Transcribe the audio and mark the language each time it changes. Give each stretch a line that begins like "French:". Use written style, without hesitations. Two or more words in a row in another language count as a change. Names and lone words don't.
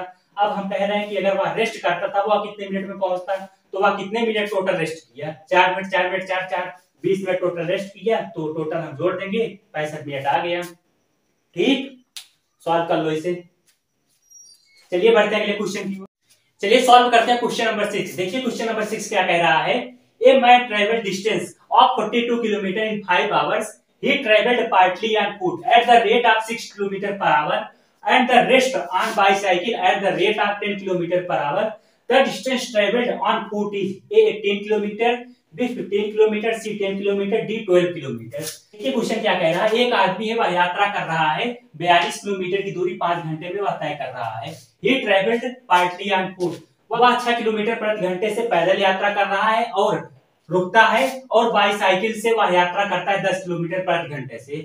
Hindi: अब हम कह रहे हैं कि अगर वह रेस्ट करता तब वह कितने मिनट में पहुंचता, तो वह कितने मिनट
English: total rest
Hindi: किया, 4 मिनट 4 मिनट 4 4 20 मिनट
English: total rest
Hindi: किया, तो टोटल हम जोड़ देंगे 65 मिनट आ गया। ठीक, सॉल्व कर लो इसे। चलिए बढ़ते हैं अगले क्वेश्चन की ओर। चलिए सॉल्व करते हैं
English: question number 6.
Hindi: देखिए
English: question number 6
Hindi: क्या कह रहा है,
English: a man travel distance of 42 kilometer in 5 hours. He traveled partly on foot at the rate of 6 km per hour and the rest on bicycle at the rate of 10 km per hour. The distance traveled on foot is A 18 km, B 15 km, C 10 km, D 12 km.
Hindi: देखिए क्वेश्चन क्या कह रहा है, एक आदमी है वह यात्रा कर रहा है 42 किलोमीटर की दूरी 5 घंटे में वह तय कर रहा है।
English: he traveled partly on foot,
Hindi: वह 6 किलोमीटर प्रति घंटे से पैदल यात्रा कर रहा है और रुकता है, और बाईसाइकिल से वह यात्रा करता है 10 किलोमीटर प्रति घंटे से।